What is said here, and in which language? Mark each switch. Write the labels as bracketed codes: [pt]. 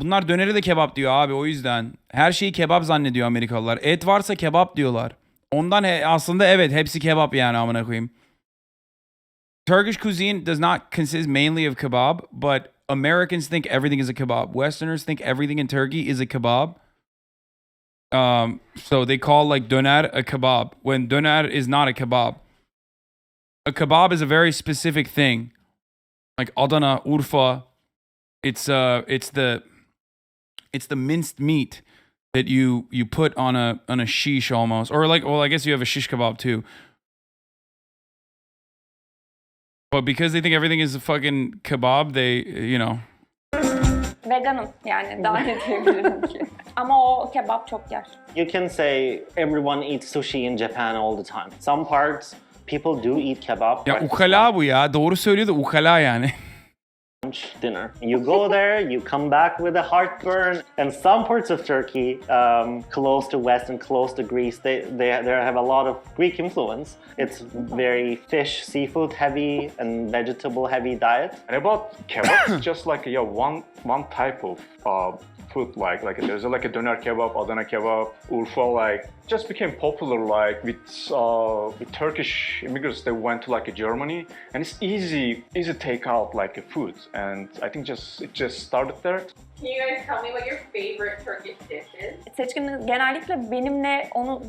[tr] Bunlar döneri de kebap diyor abi, o yüzden. Her şeyi kebap zannediyor Amerikalılar. Et varsa kebap diyorlar. Ondan aslında evet, hepsi kebap yani, amına koyayım. [en] Turkish cuisine does not consist mainly of kebab, but Americans think everything is a kebab. Westerners think everything in Turkey is a kebab. So they call like döner a kebab when döner is not a kebab. A kebab is a very specific thing. Like Adana, Urfa, it's the minced meat that you put on a shish almost, or like, well, I guess you have a shish kebab too. But because they think everything is a fucking kebab, they, you know. [tr] Veganım yani daha ne diyebilirim ki. Ama o kebap çok yer. [en] You can say everyone eats sushi in Japan all the time. Some parts people do eat kebab. [tr] Ya ukala bu ya. Doğru söylüyor da ukala yani. [en] Dinner. You go there, you come back with a heartburn. And some parts of Turkey, close to West and close to Greece, they have a lot of Greek influence. It's very fish, seafood heavy and vegetable heavy diet. And about kebab, it's just like one type of food. Like there's like a doner kebab, Adana kebab, Urfa. Like just became popular like with Turkish immigrants. They went to like Germany, and it's easy take out like a food. And I think it just started there. Can you guys tell me what your favorite Turkish dish is? [tr] Seçkin genellikle benimle onu